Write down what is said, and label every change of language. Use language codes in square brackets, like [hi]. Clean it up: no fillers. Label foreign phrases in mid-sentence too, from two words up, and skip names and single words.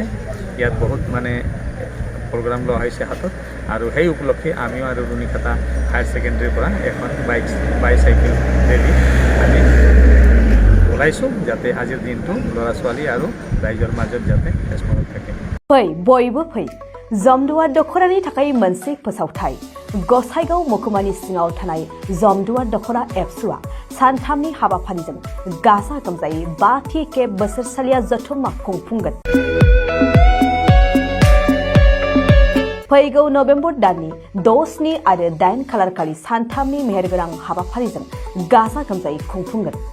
[as] ইয়াত বহুত মানে প্ৰগ্ৰাম লোৱা হৈছে হাতত, আৰু সেই উপলক্ষে আমিও আৰু রুনিকাটা হায়ার সেকেন্ডারির পৰা এখন বাইচাইকেল ৰেলী আমি ওলাইছোঁ, যাতে আজিৰ দিনটো ল'ৰা ছোৱালী আৰু ৰাইজৰ মাজত যাতে স্মৰণ থাকে। [brx] फै बयबो फै जमदुवार दख'रानि थाखाय मोनसे फोसावथाय। गसाइगाव महकुमानि सिङाव थानाय जमदुवार दख'रा एबसुआ सानथामनि हाबाफारिजों गाजा गोमजायै 5थि खेब बोसोरसालिया जथुम्मा खुंफुंगोन। फैगौ नभेम्बर दाननि 6, 7 आरो 8 खालारखालि सानथामनि मेहेरगोनां हाबाफारिजों गाजा गोमजायै खुंफुंगोन।